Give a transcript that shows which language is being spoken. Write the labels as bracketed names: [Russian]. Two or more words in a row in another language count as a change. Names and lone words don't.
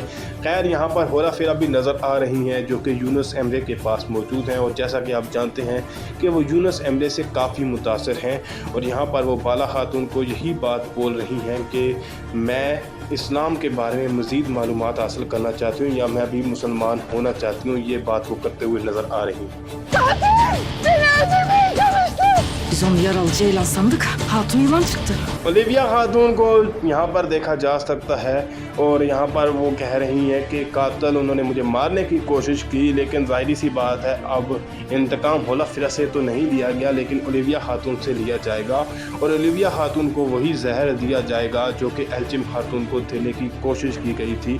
[Urdu] خیر، یہاں پر ہولا فیرا بھی نظر آ رہی ہیں جو کہ یونس ایمرے کے پاس موجود ہیں اور جیسا کہ آپ جانتے ہیں کہ وہ یونس ایمرے سے کافی متاثر ہیں. اور یہاں پر وہ بالا خاتون کو یہی بات بول رہی ہیں کہ میں اسلام کے بارے میں مزید معلومات حاصل کرنا چاہتی ہوں یا میں بھی مسلمان ہونا چاہتی ہوں. یہ بات وہ کرتے ہوئے نظر آ رہی ہیں. [Turkish] Biz onu yaralı ceylan sandık. Hatun yılan çıktı. [Urdu] اولیویا خاتون کو یہاں پر دیکھا جا سکتا ہے اور یہاں پر وہ کہہ رہی ہیں کہ قاتل انہوں نے مجھے مارنے کی کوشش کی، لیکن ظاہری سی بات ہے اب انتقام ہولا فیرا سے تو نہیں لیا گیا، لیکن اولیویا خاتون سے لیا جائے گا. اور اولیویا خاتون کو وہی زہر دیا جائے گا جو کہ ایلچم خاتون کو دینے کی کوشش کی گئی تھی.